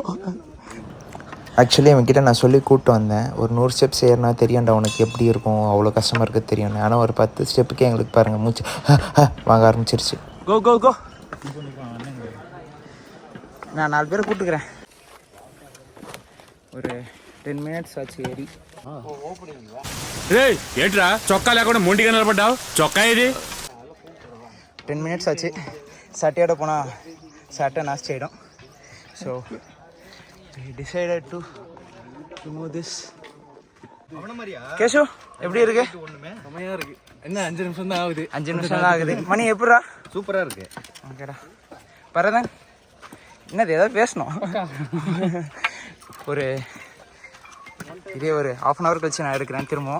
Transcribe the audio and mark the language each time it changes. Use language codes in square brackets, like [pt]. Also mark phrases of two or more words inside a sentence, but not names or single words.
[ta] ஆக்சுவலி அவன்கிட்ட நான் சொல்லி கூப்பிட்டு வந்தேன், ஒரு 100 ஸ்டெப்ஸ் ஏறினா தெரியும்டா உனக்கு எப்படி இருக்கும், அவ்வளோ கஷ்டமாக இருக்குது தெரியும்னு. ஆனால் ஒரு 10 ஸ்டெப்புக்கே எங்களுக்கு பாருங்கள் மூச்சு வாங்க ஆரம்பிச்சிருச்சு. கோ கோ கோ. நான் 4 பேரை கூப்பிட்டுக்கிறேன். ஒரு 10 minutes ஆச்சு ஏறி. [te] ఏట్రా చొక్కా లేకుండా మొండిగా నిలబడ్డావు? చొక్కా ఇది [ta] 10 minutes ஆச்சு. சட்டையோட போனால் சட்டை நாஸ்தி ஆகிடும். ஸோ [en] decided to move this. [ta] கேஷு எப்படி இருக்கு? செமையாக இருக்கு. என்ன 5 நிமிஷம் தான் ஆகுது. 5 நிமிஷம் தான் ஆகுது. மணி எப்படா? சூப்பராக இருக்கு. ஓகேடா. பரதன் என்னது ஏதாவது பேசணும்? இதே ஒரு 1/2 hour கழிச்சு நான் எடுக்கிறேன் திரும்பவும்.